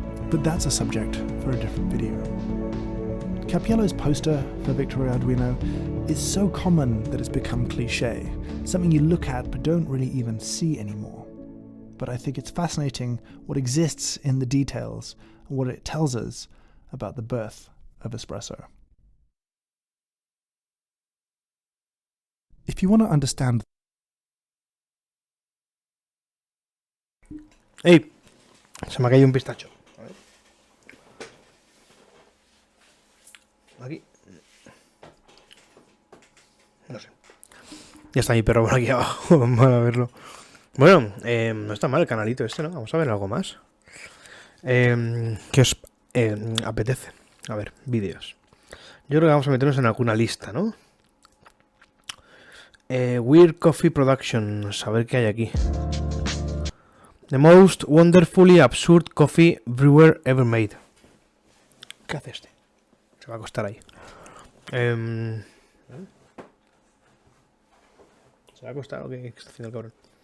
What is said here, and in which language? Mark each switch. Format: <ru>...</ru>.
<en>But that's a subject for a different video. Cappiello's poster for Vittorio Arduino is so common that it's become cliché, something you look at but don't really even see anymore. But I think it's fascinating what exists in the details and what it tells us about the birth of espresso. If you want to understand...</en> <es>¡Ey! Se me ha caído un pistacho. A ver. Aquí. No sé. Ya está mi perro por aquí abajo. Vamos a verlo. Bueno, no está mal el canalito este, ¿no? Vamos a ver algo más. ¿Qué os apetece? A ver, vídeos. Yo creo que vamos a meternos en alguna lista, ¿no? Weird Coffee Productions. A ver qué hay aquí.</es> <en>The most wonderfully absurd coffee brewer ever made.</en> <es>¿Qué hace este? Se va a acostar ahí. ¿Se va a acostar o qué está haciendo el cabrón?</es>